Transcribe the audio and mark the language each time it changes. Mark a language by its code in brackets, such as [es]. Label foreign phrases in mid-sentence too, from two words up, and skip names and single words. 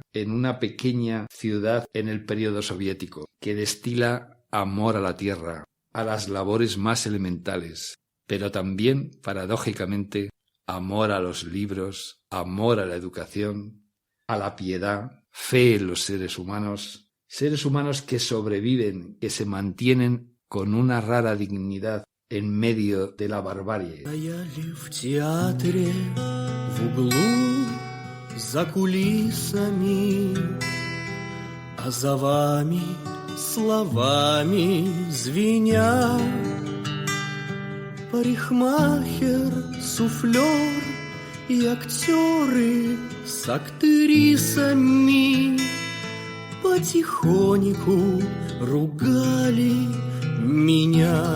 [es] en una pequeña ciudad en el período soviético, que destila amor a la tierra, a las labores más elementales, pero también, paradójicamente, amor a los libros, amor a la educación, a la piedad, fe en los seres humanos que sobreviven, que se mantienen con una rara dignidad en medio de la barbarie. [ru] Стояли в театре в углу за кулисами, а за вами словами звеня. Парикмахер, суфлер и актеры с актрисами потихоньку ругали меня.